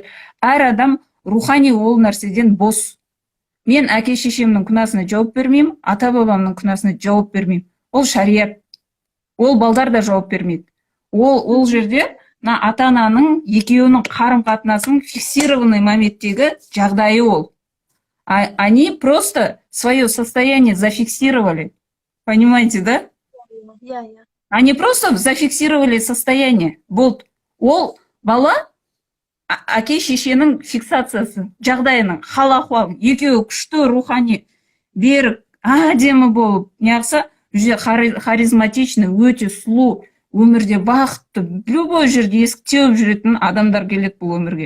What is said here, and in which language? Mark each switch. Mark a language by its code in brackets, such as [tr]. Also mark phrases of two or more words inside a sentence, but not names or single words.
[kk] Әр адам рухани ол нәрседен бос. Мен әке шешемнің күнәсіне жауап бермеймін, ата бабамның күнәсіне жауап бермеймін. Ол шариат. Ол балдар да жауап бермейді. Ол жерде ата-ананың екеуінің қарым-қатынасының фиксированный моменттегі жағдайы ол. [ru] Они просто свое состояние зафиксировали. Понимаете, да? Они просто зафиксировали состояние. [kk] Ол бала әке шешенің фиксациясы, жағдайының, хал-ахуал, екеуі күшті рухани берік, әдемі болып, неғса, харизматичный, өте сұлу, өмірде бақытты, любой жерде есік теуіп жүретін адамдар келеді бұл өмірге.